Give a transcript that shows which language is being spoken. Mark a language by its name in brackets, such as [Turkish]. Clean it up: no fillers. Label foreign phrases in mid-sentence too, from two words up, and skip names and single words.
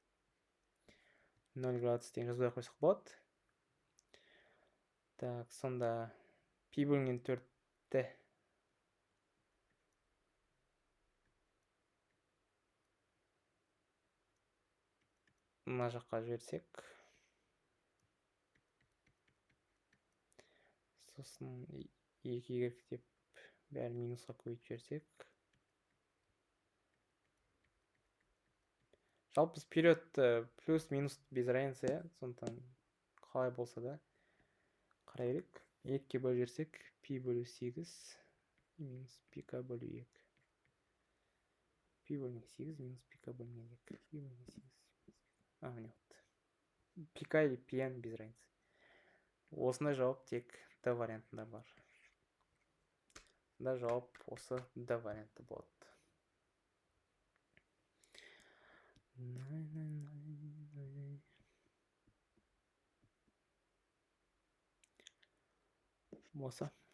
[Kazakh] 0 градус тең жазбай қойсақ болады. Так, сонда пи бөлінген 4-ті мына жаққа жіберсек, сосын 2y деп бәрі минусқа көбейтіп жіберсек, жалпы біз период плюс минус [Russian] без разницы, [Kazakh] сондықтан қалай болса да қарай берейік. 2-ге бөліп жіберсек, пи бөлу 8 минус пи к бөлу 2. Пи бөлінген 8 минус пи к бөлінген 2. Пи бөлінген 8. Міне [Russian] вот. Пи к или пи н без разницы. [Kazakh] Осындай жауап тек Д вариантында бар. Да, жауап осы Д варианты болады. Осы.